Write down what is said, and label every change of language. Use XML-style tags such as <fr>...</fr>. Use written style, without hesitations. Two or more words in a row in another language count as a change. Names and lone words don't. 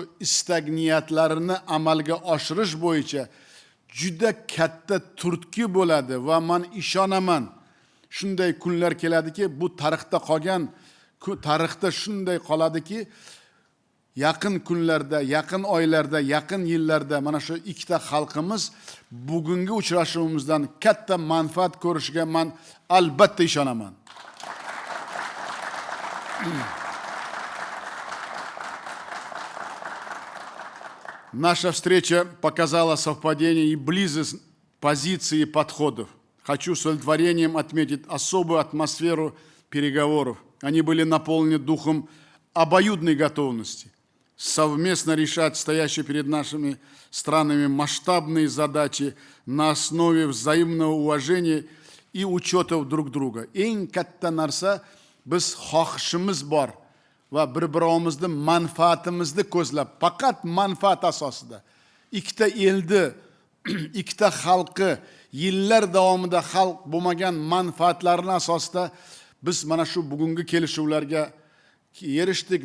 <uz>istak niyatlarini amalga oshirish bo'yicha juda katta turtki bo'ladi va men ishonaman, shunday kunlar keladiki, bu tarixda qolgan, tarixda shunday qoladiki, yaqin kunlarda, yaqin oylarda, yaqin yillarda mana shu ikkita xalqimiz bugungi uchrashuvimizdan katta manfaat ko'rishiga men albatta ishonaman.</uz> <ru>Наша встреча показала совпадение и близость позиций и подходов. Хочу с удовлетворением отметить особую атмосферу переговоров. Они были наполнены духом обоюдной готовности совместно решать стоящие перед нашими странами масштабные задачи на основе взаимного уважения и учета друг друга.</ru> <uz>Eng katta narsa biz xohishimiz bor va bir-birimizni manfaatimizni ko'zlab, faqat manfaat asosida ikkita elni, ikkita xalqi yillar davomida xalq bo'lmagan manfaatlarni asosida biz mana shu bugungi kelishuvlarga erishdik.</uz>